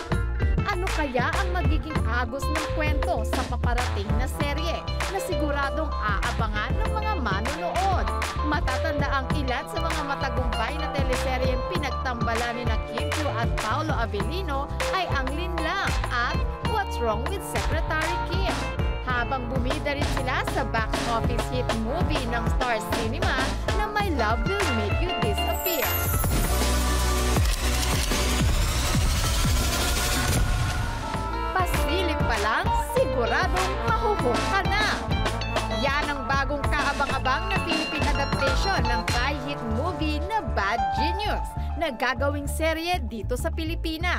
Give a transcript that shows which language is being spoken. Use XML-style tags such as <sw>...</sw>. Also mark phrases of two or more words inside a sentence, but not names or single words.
<tl>Ano kaya ang magiging agos ng kwento sa paparating na serye na siguradong aabangan ng mga manonood? Matatanda ang ilan sa mga matagumpay na teleseryeng pinagtambalan ni Kim Chiu at Paolo Avellino ay Ang Linlang at What's Wrong with Secretary Kim. Habang bumida rin sila sa box office hit movie ng Star Cinema na My Love Will Make You Disappear. Pasilip pa lang, siguradong mahuhuk ka na. Yan ang bagong kaabang-abang na Philippine adaptation ng hit movie na Bad Genius na gagawing serye dito sa Pilipinas.</tl>